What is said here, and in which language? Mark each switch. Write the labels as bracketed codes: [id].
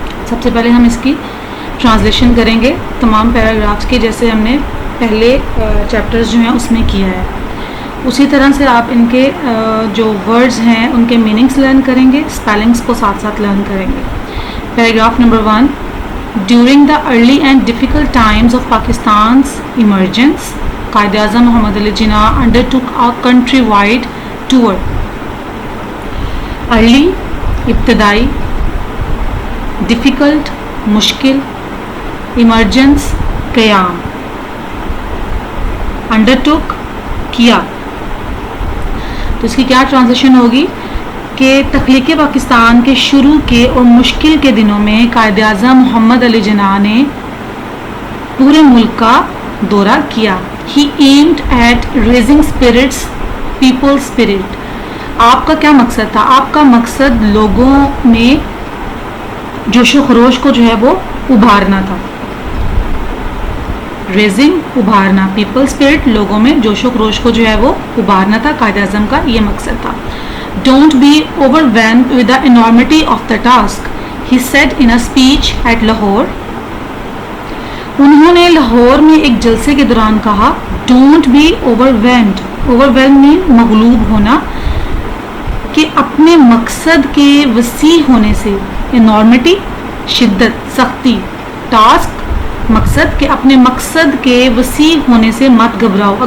[hi] सबसे पहले हम इसकी ट्रांसलेशन करेंगे तमाम पैराग्राफ्स की, जैसे हमने पहले चैप्टर्स जो हैं उसमें किया है। उसी तरह से आप इनके जो वर्ड्स हैं उनके मीनिंग्स लर्न करेंगे, स्पेलिंग्स को साथ साथ लर्न करेंगे। Paragraph number 1, [en] During the early and difficult times of Pakistan's emergence, Quaid-e-Azam Muhammad Ali Jinnah undertook a countrywide tour. Early, ibtidai, difficult, mushkil, emergence, qiyam, undertook, किया। [hi] तो इसकी क्या ट्रांसलेशन होगी कि तख्लीक़ पाकिस्तान के शुरू के और मुश्किल के दिनों में कायद-ए-आज़म मोहम्मद अली जिन्ना ने पूरे मुल्क का दौरा किया। [en] He aimed at raising spirits, people spirit. [hi] आपका क्या मकसद था? आपका मकसद लोगों में जोश व खरोश को जो है वो उभारना था। रेजिंग, उभारना, पीपल स्पिरिट, लोगों में जोश व खरोश को जो है वो उभारना था। कायद-ए-आज़म का ये मकसद था। [en] Don't be overwhelmed with the enormity of the task, he said in a speech at Lahore. [hi] उन्होंने लाहौर में एक जलसे के दौरान कहा, [en] Don't be overwhelmed. [hi] Overwhelmed mean मगलूब होना, कि अपने मकसद के वसी होने से, enormity शिद्दत, सख्ती, task मकसद, के अपने मकसद के वसी होने से मत घबराओ।